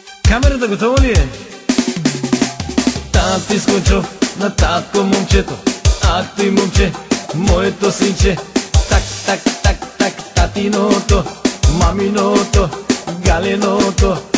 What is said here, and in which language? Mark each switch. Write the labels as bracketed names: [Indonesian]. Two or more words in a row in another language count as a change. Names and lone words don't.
[Bulgarian] Камерата готова ли е? Тати скочо на татко момчето, ах той момче, моето синче. Так, так, так, так, татиното, маминото, галиното.